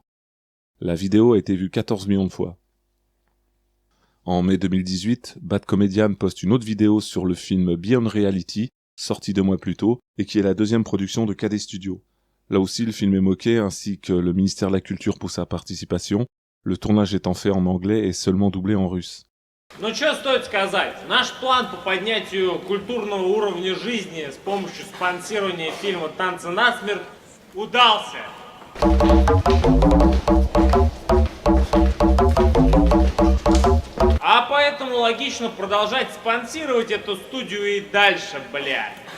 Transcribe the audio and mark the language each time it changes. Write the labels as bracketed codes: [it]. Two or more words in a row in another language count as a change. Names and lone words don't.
[fr] La vidéo a été vue 14 millions de fois. En mai 2018, Bad Comedian poste une autre vidéo sur le film Beyond Reality, sorti 2 mois plus tôt, et qui est la deuxième production de KD Studio. Là aussi, le film est moqué, ainsi que le ministère de la Culture pour sa participation, le tournage étant fait en anglais et seulement doublé en russe. [ru] Ну что стоит сказать, наш план по поднятию культурного уровня жизни с помощью спонсирования фильма «Танцы насмерть» удался. А поэтому логично продолжать спонсировать эту студию и дальше, блядь.